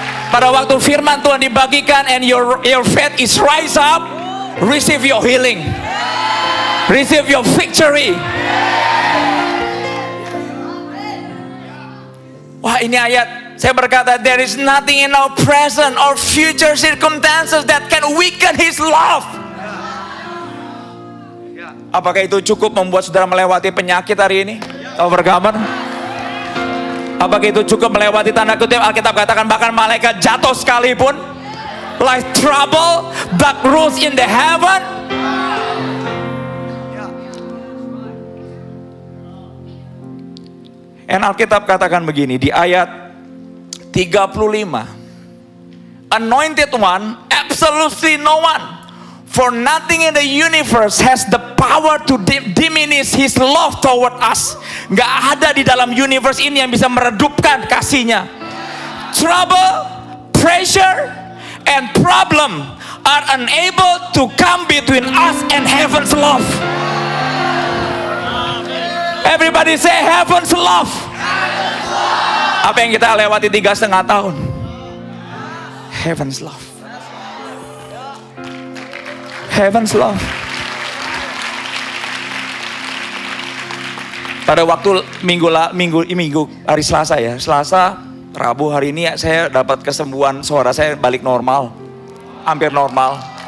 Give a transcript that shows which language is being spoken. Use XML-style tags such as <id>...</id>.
<id>Pada waktu firman Tuhan dibagikan</id> <en>and your faith is rise up, receive your healing, receive your victory.</en> <id>Wah, ini ayat. Saya berkata,</id> <en>there is nothing in our present or future circumstances that can weaken His love.</en> <id>Apakah itu cukup membuat saudara melewati penyakit hari ini? Overcomer? Apakah itu cukup melewati tanda kutip Alkitab katakan bahkan malaikat jatuh sekalipun?</id> <en>Like trouble, dark rules in the heaven. And</en> <id>Alkitab katakan begini di ayat 35,</id> <en>anointed one, absolutely no one, for nothing in the universe has the power to diminish His love toward us.</en> <id>Gak ada di dalam universe ini yang bisa meredupkan kasihnya.</id> <en>Trouble, pressure, and problem are unable to come between us and heaven's love. Everybody say heaven's love.</en> <id>Apa yang kita lewati 3,5 tahun?</id> <en>Heaven's love. Heaven's love.</en> <id>Pada waktu minggu hari Selasa ya, Selasa, Rabu, hari ini saya dapat kesembuhan, suara saya balik normal, hampir normal.</id>